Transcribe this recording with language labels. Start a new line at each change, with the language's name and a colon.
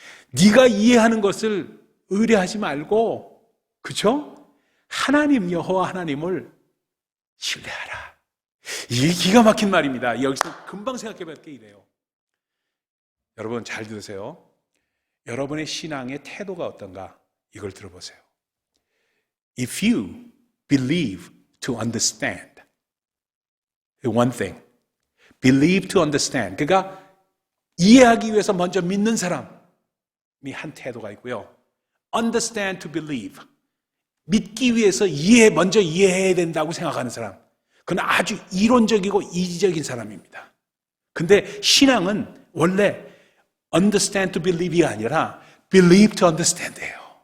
Korean: 네가 이해하는 것을 의뢰하지 말고, 그렇죠? 하나님 여호와 하나님을 신뢰하라. 이게 기가 막힌 말입니다. 여기서 금방 생각해볼 게 이래요. 여러분 잘 들으세요. 여러분의 신앙의 태도가 어떤가? 이걸 들어보세요.
English: If you believe to understand one thing, believe to understand.
Korean: 그러니까 이해하기 위해서 먼저 믿는 사람이 한 태도가 있고요.
English: understand to believe.
Korean: 믿기 위해서 먼저 이해해야 된다고 생각하는 사람. 그건 아주 이론적이고 이지적인 사람입니다. 근데 신앙은 원래
English: understand to believe
Korean: 이 아니라
English: believe to understand
Korean: 예요.